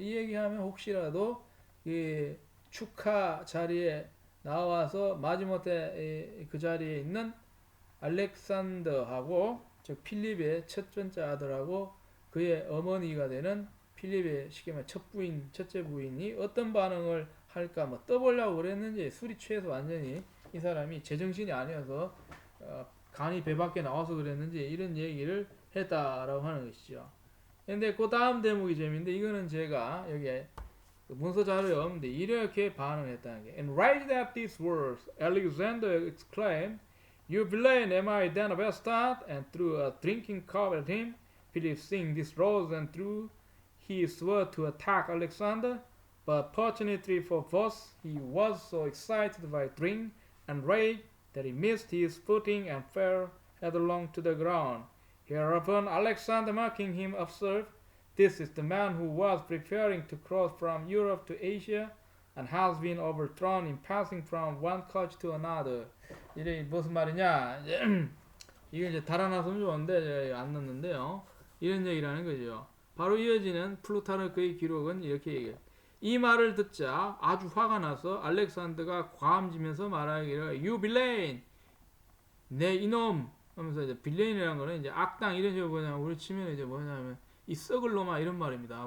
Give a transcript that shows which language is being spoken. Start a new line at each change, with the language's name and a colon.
Korean: 이 얘기하면 혹시라도 이 축하 자리에 나와서 마지못해 그 자리에 있는 알렉산더하고, 즉 필립의 첫 번째 아들하고 그의 어머니가 되는 필립의 쉽게 말해 첫 부인, 첫째 부인이 어떤 반응을 할까 뭐 떠보려고 그랬는지, 술이 취해서 완전히 이 사람이 제정신이 아니어서 간이 배 밖에 나와서 그랬는지 이런 얘기를 했다라고 하는 것이죠. 근데 그 다음 대목이 재밌는데, 이거는 제가 여기 문서 자료에 없는데 이렇게 반응했다는 게,
English: And right at these words, Alexander exclaimed, You villain, am I then a bastard? And threw a drinking cup at him. Philip seeing this rose and threw he swore to attack Alexander, but fortunately for both, he was so excited by drink and rage that he missed his footing and fell headlong to the ground. Hereupon Alexander, mocking him, observed, This is the man who was preparing to cross from Europe to Asia and has been overthrown in passing from one coast to another.
Korean: 이게 무슨 말이냐? 이게 이제 달아나서면 좋은데 안 넣는데요. 이런 얘기라는 거죠. 바로 이어지는 플루타르크의 기록은 이렇게 얘기해요. 이 말을 듣자 아주 화가 나서 알렉산더가 과함지면서 말하기를,
English: You villain,
Korean: 내 이놈 하면서, 이제 빌레인이라는 거는 이제 악당 이런 식으로 그냥 우리 치면 이제 뭐냐면 이 썩을 놈아 이런 말입니다.